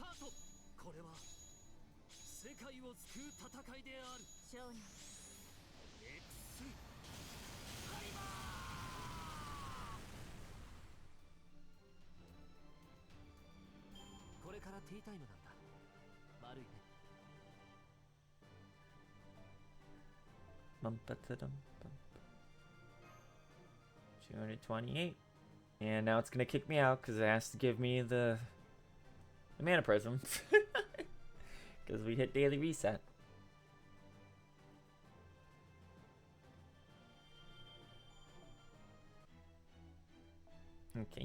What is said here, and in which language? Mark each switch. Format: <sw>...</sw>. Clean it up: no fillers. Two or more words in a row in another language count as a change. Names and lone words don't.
<ja>これからティータイムなんだ。悪いね。 Bum, ba-da-dum, bum. 228.</ja> <en>And now it's gonna kick me out because it has to give me the mana prism. Because we hit daily reset. Okay.</en>